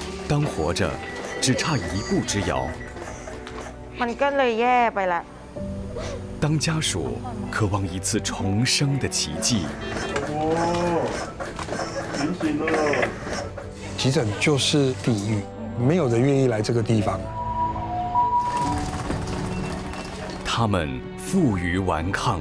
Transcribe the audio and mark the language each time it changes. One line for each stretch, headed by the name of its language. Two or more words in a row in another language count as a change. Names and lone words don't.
Chinese: 当活着只差一步之遥，
Thai: มันก็เลยแย่ไปละ
Chinese: 当家属渴望一次重生的奇迹，醒醒了！急诊就是地狱，没有人愿意来这个地方。他们负隅顽抗，